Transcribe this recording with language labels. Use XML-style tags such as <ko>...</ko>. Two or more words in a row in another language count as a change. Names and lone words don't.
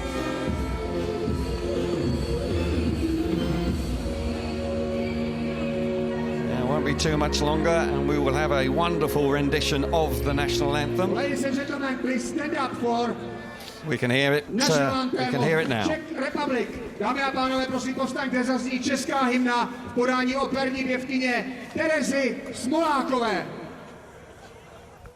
<en>Won't be too much longer and we will have a wonderful rendition of the national anthem. Ladies and gentlemen, please stand up for we can hear it. We can hear it now. Czech Republic.</en> <cs>Dámy a pánové, prosím povstaňte, zazní česká hymna v podání operní pěvkyně Terezy Smolákové.</cs>